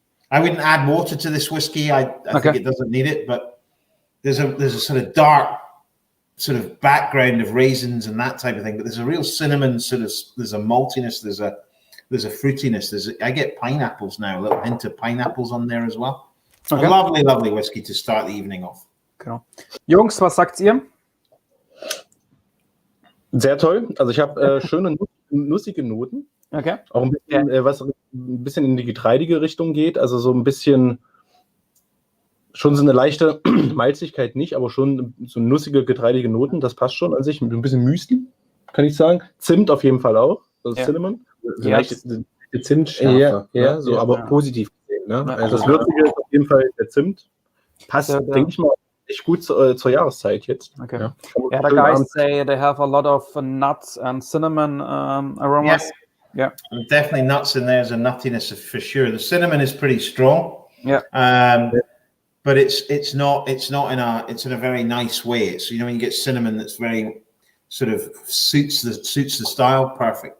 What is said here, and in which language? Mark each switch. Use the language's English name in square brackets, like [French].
[English] I wouldn't add water to this whiskey. I think it doesn't need it. But there's a sort of dark sort of background of raisins and that type of thing. But there's a real cinnamon sort of. There's a maltiness. There's a fruitiness. I get pineapples now, a little hint of pineapples on there as well. Okay. A lovely, lovely whiskey to start the evening off. [German] Genau. Jungs, was sagt ihr? Sehr toll. Also ich habe schöne nussige Noten. Okay. Auch ein bisschen, was ein bisschen in die getreidige Richtung geht. Also so ein bisschen, schon so eine leichte Malzigkeit nicht, aber schon so nussige, getreidige Noten. Das passt schon an sich. Mit ein bisschen Müsli, kann ich sagen. Zimt auf jeden Fall auch. Also Cinnamon. So leichte Zimtschärfe. Aber positiv gesehen. Ne? Also das Würzige ist auf jeden Fall der Zimt. Passt, denke ich mal, echt gut zur Jahreszeit jetzt. Okay. [English] Yeah, the guys say they have a lot of nuts and cinnamon aromas. Yeah, definitely nuts in there. There's a nuttiness for sure. The cinnamon is pretty strong. Yeah, but it's in a very nice way. It's when you get cinnamon that's very sort of suits the style. Perfect.